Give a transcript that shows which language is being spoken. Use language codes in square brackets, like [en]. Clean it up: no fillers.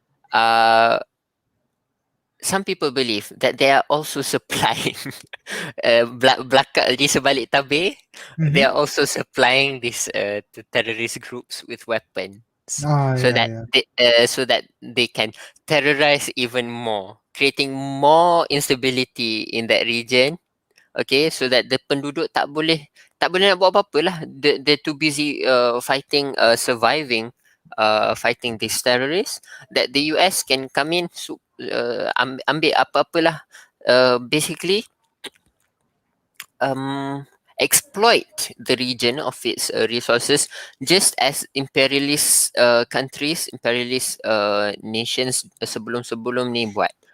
[en] Uh, some people believe that they are also supplying belakang di sebalik tabir, they Mm-hmm. are also supplying these terrorist groups with weapons, Oh, so yeah, that yeah. they can terrorize even more, creating more instability in that region. [ms] Okay, so that the penduduk tak boleh nak buat apa-apa lah. [en] They're too busy fighting, surviving, fighting these terrorists. That the US can come in, ambil apa-apa lah. Basically, exploit the region of its resources, just as imperialist countries, imperialist nations sebelum-sebelum ni buat.